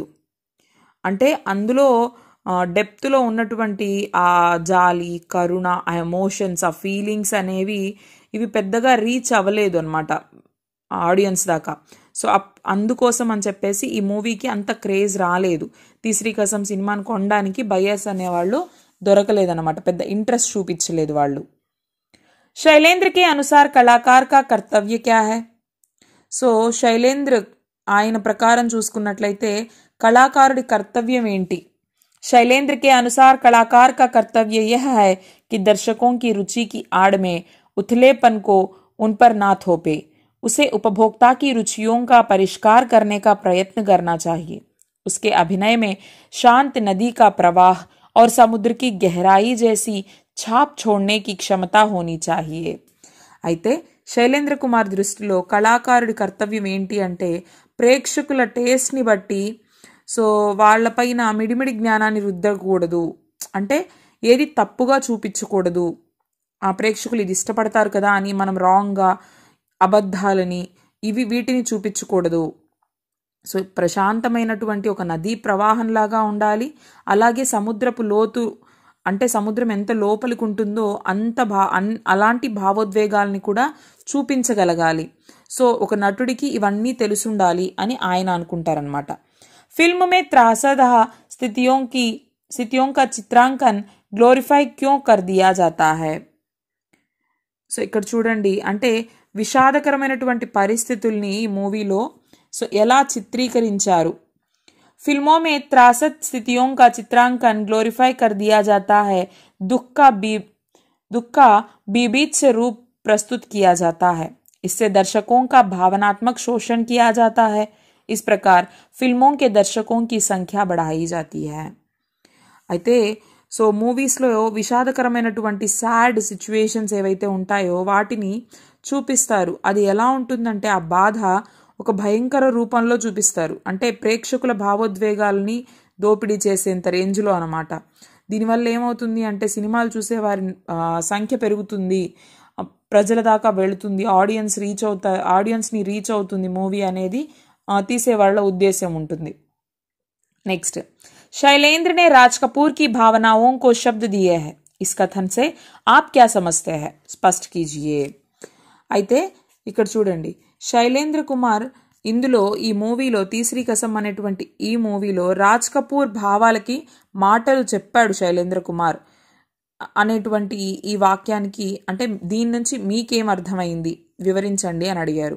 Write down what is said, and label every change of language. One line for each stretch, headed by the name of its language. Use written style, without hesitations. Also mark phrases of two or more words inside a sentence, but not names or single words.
Telugu: అంటే అందులో డెప్త్లో ఉన్నటువంటి ఆ జాలి, కరుణ, ఆ ఎమోషన్స్, ఆ ఫీలింగ్స్ అనేవి ఇవి పెద్దగా రీచ్ అవ్వలేదు అనమాట ఆడియన్స్ దాకా. సో అందుకోసం అని చెప్పేసి ఈ మూవీకి అంత క్రేజ్ రాలేదు. తీసరీ కసం సినిమాని కొనడానికి బయర్స్ అనేవాళ్ళు దొరకలేదన్నమాట, పెద్ద ఇంట్రెస్ట్ చూపించలేదు వాళ్ళు.
Hindi: शैलेंद्र के अनुसार कलाकार का कर्तव्य क्या है.
Telugu: సో శైలేంద్ర ఆయన ప్రకారం చూసుకున్నట్లయితే కళాకారుడి కర్తవ్యం ఏంటి.
Hindi: शैलेंद्र के अनुसार कलाकार का कर्तव्य यह है कि दर्शकों की रुचि की आड़ में उथलेपन को उन पर ना थोपे. उसे उपभोक्ता की रुचियों का परिष्कार करने का प्रयत्न करना चाहिए. उसके अभिनय में शांत नदी का प्रवाह और समुद्र की गहराई जैसी छाप छोड़ने की क्षमता होनी चाहिए.
Telugu: అయితే శైలేంద్ర కుమార్ దృష్టిలో కళాకారుడి కర్తవ్యం ఏంటి అంటే ప్రేక్షకుల టేస్ట్ని బట్టి సో వాళ్ళపైన మిడిమిడి జ్ఞానాన్ని రుద్దకూడదు, అంటే ఏది తప్పుగా చూపించకూడదు. ఆ ప్రేక్షకులు ఇది ఇష్టపడతారు కదా అని మనం రాంగ్గా అబద్ధాలని ఇవి వీటిని చూపించకూడదు. సో ప్రశాంతమైనటువంటి ఒక నదీ ప్రవాహంలాగా ఉండాలి. అలాగే సముద్రపు లోతు అంటే సముద్రం ఎంత లోపలికి ఉంటుందో అంత అలాంటి భావోద్వేగాల్ని కూడా చూపించగలగాలి. సో ఒక నటుడికి ఇవన్నీ తెలుసుండాలి అని ఆయన అనుకుంటారనమాట.
Hindi: फिल्म में त्रासदाह स्थितियों का चित्रांकन ग्लोरीफाई क्यों कर दिया जाता है?
Telugu: సో ఇక్కడ చూడండి, అంటే విషాదకరమైనటువంటి పరిస్థితుల్ని ఈ మూవీలో సో ఎలా చిత్రీకరించారు.
Hindi: फिल्मों में त्रासद स्थितियों का चित्रांकन ग्लोरीफाई कर दिया जाता है. दुख का बीभत्स रूप प्रस्तुत किया जाता है. इससे दर्शकों का भावनात्मक शोषण किया जाता है. इस प्रकार फिल्मों के दर्शकों की संख्या बढ़ाई जाती है.
Telugu: అయితే సో మూవీస్లో విషాదకరమైనటువంటి
English: sad situations
Telugu: ఏవైతే ఉంటాయో వాటిని చూపిస్తారు. అది ఎలా ఉంటుందంటే ఆ బాధ ఒక భయంకర రూపంలో చూపిస్తారు. అంటే ప్రేక్షకుల భావోద్వేగాల్ని దోపిడీ చేసేంత రేంజ్లో అనమాట. దీనివల్ల ఏమవుతుంది అంటే సినిమాలు చూసే వారి సంఖ్య పెరుగుతుంది, ప్రజల దాకా వెళుతుంది, ఆడియన్స్ని రీచ్ అవుతుంది మూవీ అనేది తీసేవాళ్ళ ఉద్దేశం ఉంటుంది. నెక్స్ట్,
Hindi: शैलेंद्र ने राज कपूर की भावनाओं को शब्द दिए हैं. इस कथन से आप क्या समझते हैं? स्पष्ट कीजिए.
Telugu: అయితే ఇక్కడ చూడండి, శైలేంద్ర కుమార్ ఇందులో ఈ మూవీలో తీసరి కసం అనేటువంటి ఈ మూవీలో రాజ్ కపూర్ భావాలకి మాటలు చెప్పాడు శైలేంద్ర కుమార్ అనేటువంటి ఈ వాక్యానికి, అంటే దీని నుంచి మీకేం అర్థమైంది వివరించండి అని అడిగారు.